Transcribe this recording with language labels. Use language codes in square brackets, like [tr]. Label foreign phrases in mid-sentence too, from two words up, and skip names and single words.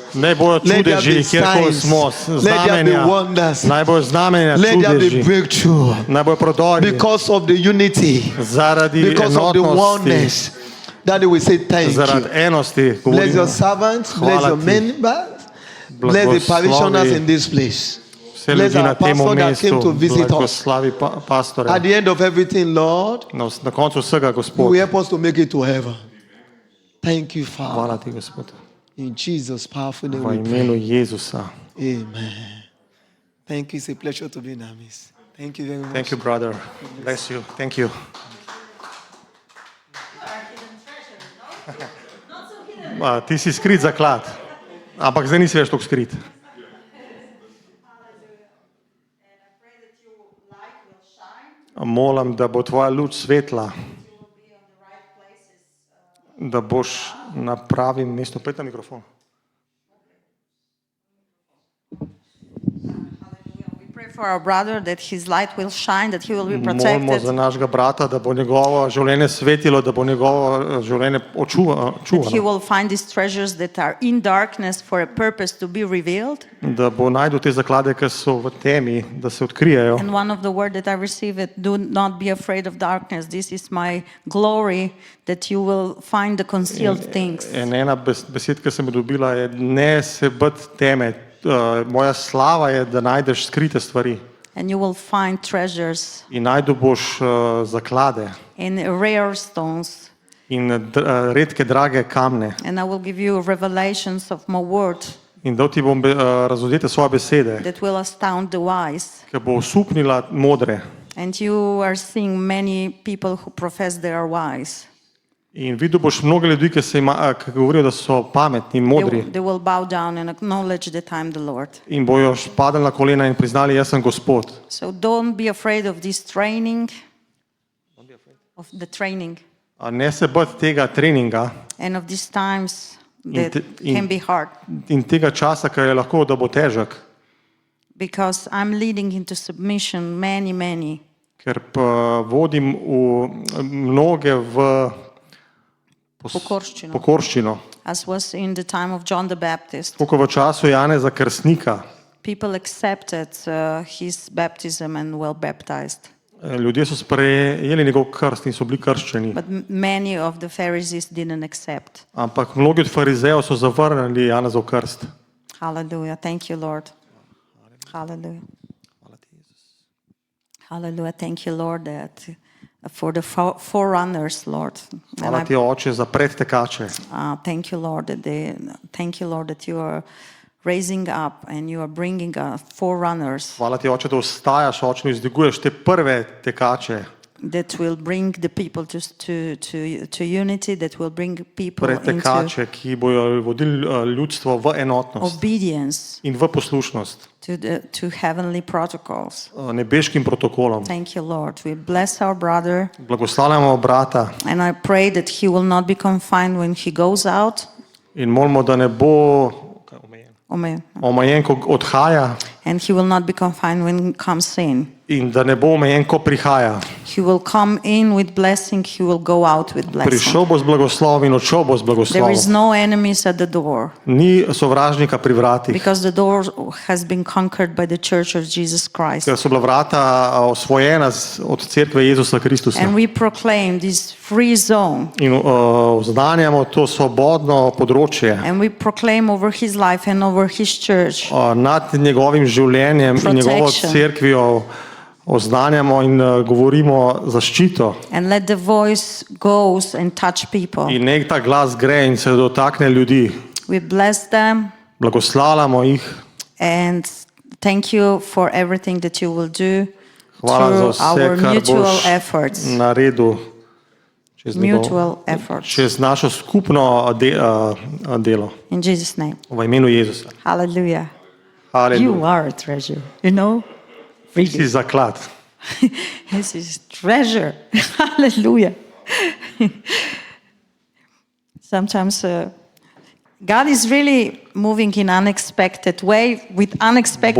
[sl] Naj bojo [en] Let there [sl] čudeži, [en] be [sl] kjerkoli [en] signs. [sl] smo, [en] Let there be [sl] znamenja. [en] wonders. [sl] Naj bojo znamenja, [en] Let there be [sl] čudeži. [en] breakthrough. [sl] Naj bojo prodori. [en] Because of the unity, [sl] Zaradi [en] because of the [sl] enotnosti, [en] oneness, that we say thank [sl] zaradi [en] you. [sl] enosti, [en] Bless [sl] govorimo. [en] your servants, bless [sl] Hvala [en] your [sl] ti. [en] members, bless the parishioners in this place. [sl] Vse [en] Bless [sl] ljudi na [en] our [sl] tem [en] pastor that came to [sl] mestu, [en] visit us. [sl] blagoslavi pastore. [en] At the end of everything, Lord, [sl] Na koncu vsega, [en] you [sl] Gospod. [en] will help us to make it to heaven. Thank you, Father. [sl] Hvala ti, Gospod. [en] In Jesus' powerful name [sl] V [en] we [sl] imenu [en] pray. [sl] Jezusa. [en] Amen. Thank you. It's a pleasure to be in our midst. Thank you very much. Thank you, brother. Bless you. Thank you. [sl] Ti si skrit zaklad, ampak zdaj nisi več tako skrit. Molim, da bo tvoja luč svetla, da boš na pravem mestu. Pojdi na mikrofon. [en] We pray for our brother that his light will shine, that he will be [sl] Molimo za [en] protected, [sl] našega brata, da bo njegovo življenje svetilo, da bo njegovo življenje [en] that he [sl] čuvano, [en] will find these treasures that are in darkness for a purpose to be revealed. [sl] da bo najdel te zaklade, ki so v temi, da se odkrijejo. [en] And one of the word that I received, do not be afraid of darkness. This is my glory, that you will find the concealed things. [sl] In ena besed, ki sem jo dobila, je ne se bati teme. Moja slava je, da najdeš skrite stvari [en] And you will find treasures [sl] in najdel boš zaklade [en] in rare stones. [sl] in redke, drage kamne. [en] And I will give you revelations of my word [sl] In dal ti bom razodete svoje besede, [en] that will astound the wise. [sl] ki bo osupnila modre. [en] And you are seeing many people who profess they are wise. [sl] In videl boš mnogo ljudi, ki govorijo, da so pametni in modri. [en] They will bow down and acknowledge that I'm the Lord. [sl] In bojo padali na kolena in priznali, jaz sem Gospod. [en] So don't be afraid of this training, of the training, [sl] Ne se bati tega treninga [en] and of these times that [sl] in- [en] can be hard. [sl] in tega časa, ki je lahko, da bo težek. [en] Because I'm leading into submission many. [sl] Ker pa vodim mnoge v Pokorščino. pokorščino. [en] As was in the time of John the Baptist. [sl] Tako kot v času Janeza Krstnika. [en] People accepted his baptism and were baptized. [sl] Ljudje so sprejeli njegov krst in so bili krščeni. [en] But many of the Pharisees didn't accept. [sl] Ampak mnogi od farizejev so zavrnili Janezov krst. [en] Hallelujah. Thank you, Lord. Hallelujah. Hallelujah. Thank you, Lord, that for the forerunners, Lord. And [sl] Hvala ti, Oče, za predtekače. [en] thank you, Lord, that you are raising up and you are bringing forerunners [sl] Hvala ti, Oče, da ostajaš, Oče, in izdiguješ te prve tekače. [en] that will bring the people to unity, that will bring people into [sl] Pretekače, ki bojo vodili ljudstvo v enotnost [en] obedience [sl] in v poslušnost [en] to heavenly protocols. [sl] nebeškim protokolom. [en] Thank you, Lord. We bless our brother, [sl] Blagoslavljamo brata [en] and I pray that he will not be confined when he goes out. [sl] in molimo, da ne bo [en] Amen. [sl] omejen, ko odhaja, [en] And he will not be confined when he comes in. [sl] in da ne bo omejen, ko prihaja. [en] He will come in with blessing, he will go out with blessing. [sl] Prišel bo z blagoslovom in odšel bo z [en] There is [sl] blagoslovom. [en] no enemies at the door, [sl] Ni sovražnika pri vratih, [en] because the door has been conquered by the Church of Jesus Christ. [sl] ker so bila vrata osvojena od cerkve Jezusa Kristusa. [en] And we proclaim this free zone, [sl] In oznanjamo to svobodno področje [en] and we proclaim over his life and over his church [sl] nad njegovim življenjem in njegovo [en] Protection. [sl] cerkvijo. Oznanjamo in govorimo zaščito. [en] and let the voice goes and touch people. [sl] In nek ta glas gre in se dotakne ljudi. [en] We bless them [sl] Blagoslavljamo jih. [en] and thank you for everything that you will do [sl] Hvala za [en] through our [sl] vse, kar [en] mutual [sl] boš [en] efforts. [sl] naredil čez, [en] Mutual efforts. [sl] čez našo skupno delo. [en] In Jesus' name. [sl] V imenu Jezusa. [en] Hallelujah. You [sl] Haleluja. [en] are a treasure, you know? [sl] Si [en] Really. [sl] zaklad. [en] This is treasure. Hallelujah. Sometimes God is really moving in unexpected way with unexpected